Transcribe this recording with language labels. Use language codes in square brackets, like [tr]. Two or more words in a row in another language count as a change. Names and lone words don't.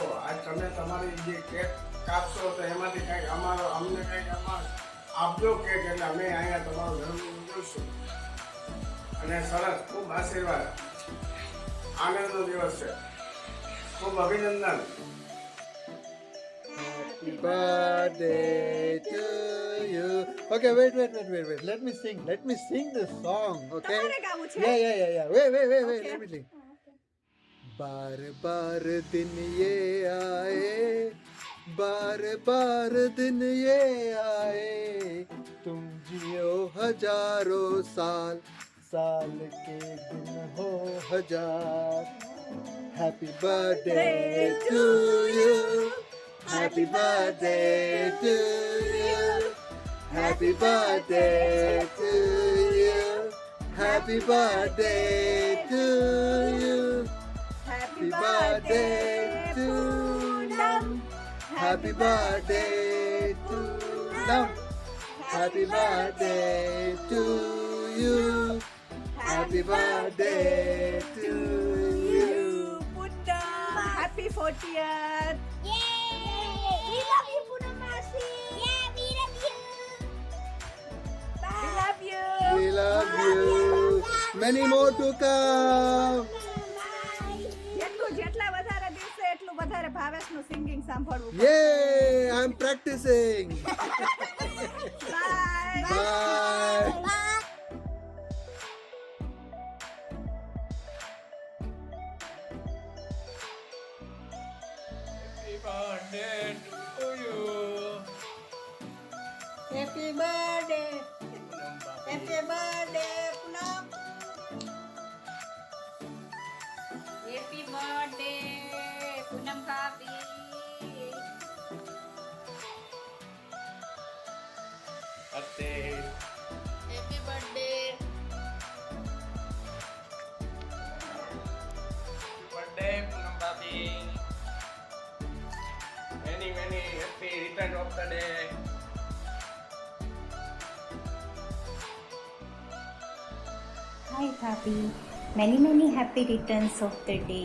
[gu] આજ તમે તમારી જે કેક કાપશો તો એમાંથી કંઈક અમને કંઈક આપજો કેક, એટલે અમે અહીંયા તમારું જન્મ ઉજવશું. અને સરસ, ખૂબ આશીર્વાદ. આનંદનો દિવસ છે. ખૂબ અભિનંદન. [en] Happy birthday to you. Okay, wait. Let me sing this song, okay? Yeah. Wait. Let me sing. [hi] बार बार दिन ये आए, बार दिन ये आए, तुम जियो हजारों साल, साल के दिन हो हजार. [en] Happy birthday to you. Happy birthday to you. Happy birthday to you. Happy birthday to you. Happy birthday to them. Happy birthday to them. Happy birthday to you. Happy birthday to you. Poonam, happy 40th. We love you, Poonam Masi. Yeah, we love you. We love you. We love you. Many more to come. [gu] જેટલા વધારે દિવસે એટલું વધારે ભાવેશનું સિંગિંગ સાંભળવું. [en] Yay! I'm practicing. બાય. Bye. happy birthday. happy birthday Poonam. Happy birthday, Poonam Bhabi. Happy birthday. birthday Poonam Bhabhi. many happy return of the day. hi Bhabhi, many happy returns of the day.